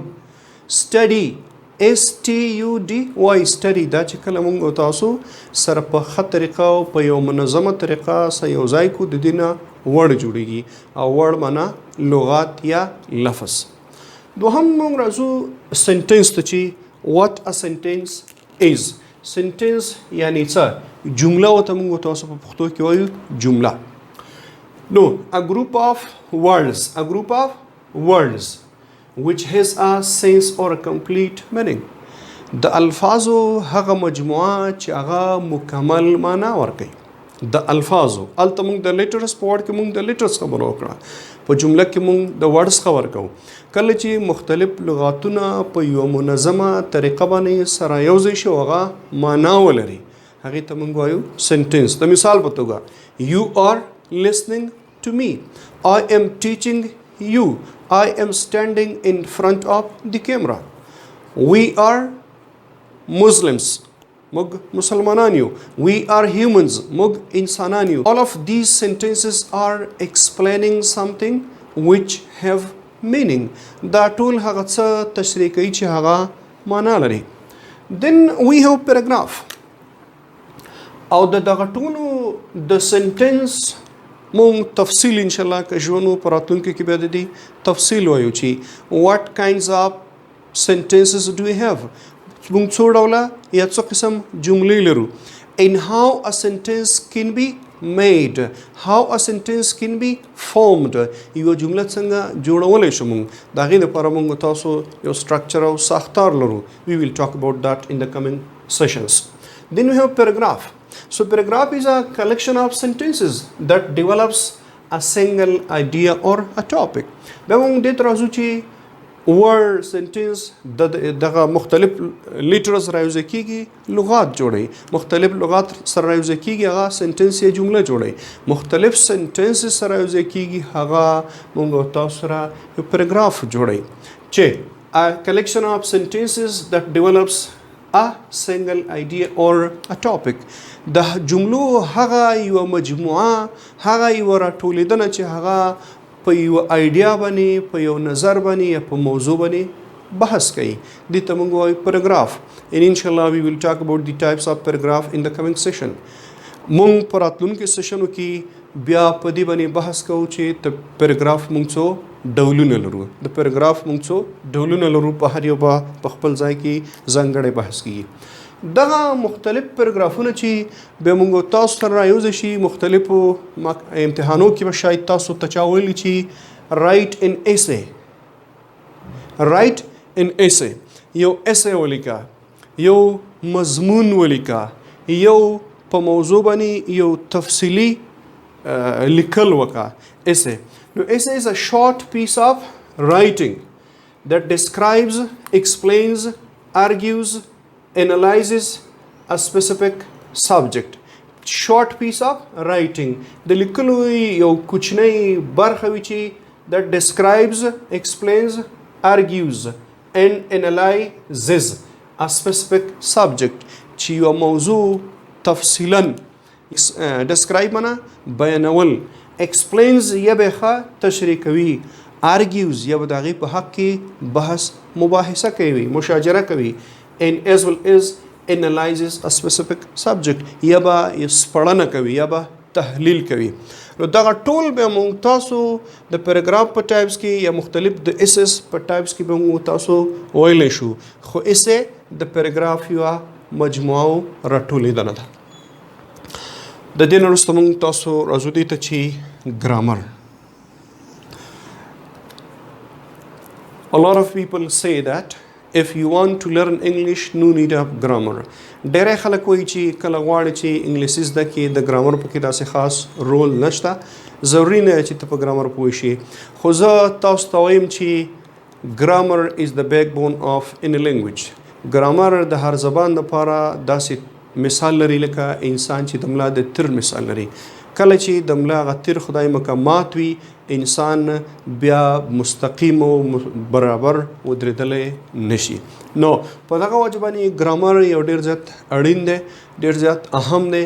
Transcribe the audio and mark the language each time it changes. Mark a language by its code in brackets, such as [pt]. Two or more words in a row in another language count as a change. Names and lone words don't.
[en] study STUDY study [ps] دا چې کله موږ او تاسو سره په ښه طریقه او په یو منظمه طریقه سره یو ځای کو د دې نه ورډ جوړیږي او ورډ معنا لغات یا لفظ. دوهم موږ راځو سنټنس ته چې [en] what a sentence is. [ps] سنټنس یعنی څه؟ جمله ورته موږ تاسو په پښتو کې وایو جمله. [en] نو a group of words which has a sense or a complete meaning. [ps] د الفاظو هغه مجموعه چې هغه مکمل معنا ورکوي. د الفاظو هلته موږ د لیټرز په وړ کې موږ د لیټرز خبره وکړه، په جمله کې موږ د ورډز خبر کوو. کله چې مختلف لغاتونه په یوه منظمه طریقه باندې سره یوځای شي هغه معنا ولري، هغې ته موږ وایو سنټنس. د مثال په توګه [en] you are listening to me, I am teaching you, I am standing in front of the camera, we are Muslims, [ps] موږ مسلمانان یو، [en] we are humans، [ps] موږ انسانان یو. [en] All of these sentences are explaining something which have meaning. [ps] دا ټول هغه څه تشریح کوي چې هغه معنا لري. [en] Then we have paragraph. [ps] او دغه ټولو د سنټنس مونږ تفصیل [ar] ان شاء الله [ps] که ژوند په راتلونکي کې به د دې تفصیل وایو چې [en] what kinds of sentences do we have. [ps] موږ څو ډوله یا څو قسم جملې لرو. [en] And how a sentence can be made. How a sentence can be formed. [ps] یو جمله څنګه جوړولی شو موږ د هغې دپاره موږ تاسو یو structure او ساختار لرو. [en] We will talk about that in the coming sessions. Then we have paragraph. So paragraph is a collection of sentences that develops a single idea or a topic. [ps] بیا موږ دې ته راځو چې [en] word sentence [ps] دغه مختلف لیټرز راوځي کیږي لغات جوړي مختلف لغات سره راوځي کیږي هغه سنټنس یا جمله جوړي مختلف سنټنس سره راوځي کیږي هغه موږ تاسو سره یو پیراګراف جوړي چې [en] a collection of sentences that develops a single idea or a topic. [ps] د جملو هغه یو مجموعه هغه یو راټولیدنه چې هغه په یو آیډیا باندې په یو نظر باندې یا په موضوع باندې بحث کوي دې ته موږ وایو پیراګراف. [en] and inshallah we will talk about the types of paragraph in the coming session. [ps] موږ په راتلونکي سیشنو کې بیا په دې باندې بحث کوو چې د پیراګراف موږ څو ډولونه لرو د پیراګراف موږ څو ډولونه لرو په هر یو په خپل ځای کې ځانګړی بحث کیږي. دغه مختلف پیراګرافونه چې به موږ تاسو سره راوځي شي مختلفو امتحانو کې به شاید تاسو ته چا ویلي چې [en] write an essay [ps] یو essay ولیکه یو مضمون ولیکه یو په موضوع باندې یو تفصیلی لیکل وکړه essay. [en] نو essay is a short piece of writing that describes, explains, argues, analyzes a specific subject. Short piece of writing. [ps] د لیکلو یو کوچنی برخه وي چې [en] that describes, explains, argues and analyzes a specific subject [ps] چې یو موضوع تفصیلا describe معنا بیانول explains یا به تشریح کوي argues یا به د هغې په حق کې بحث مباحثه کوي مشاجره کوي [en] and as well as analyzes a specific subject [ps] یا به سپړنه کوي یا به تحلیل کوي. نو دغه ټول به موږ تاسو د پیراګراف په ټایپس کې یا مختلف د اسس په ټایپس کې به موږ تاسو ویلی شو خو اسه د پیراګراف یوه مجموعه راټولیدنه ده. د دې نه وروسته موږ تاسو راځو دې ته چې ګرامر. [en] A lot of people say that if you want to learn English no need of grammar. [ps] ډېری خلک وایي چې کله غواړي چې انګلیسي زده کړي د ګرامر پکې داسې خاص رول نشته ضروري نه چې ته په ګرامر پوه شي خو زه تاسو ته وایم چې [en] grammar is the backbone of any language. [ps] ګرامر د هر زبان لپاره داسې مثال لري لکه انسان چې د ملا د تیر مثال لري. کله چې د ملا هغه تیر خدای مکمات وي انسان بیا مستقیم او برابر ودرېدلی نشي. نو په دغه وجه باندې ګرامر یو ډېر زیات اړین دی ډېر زیات اهم دی.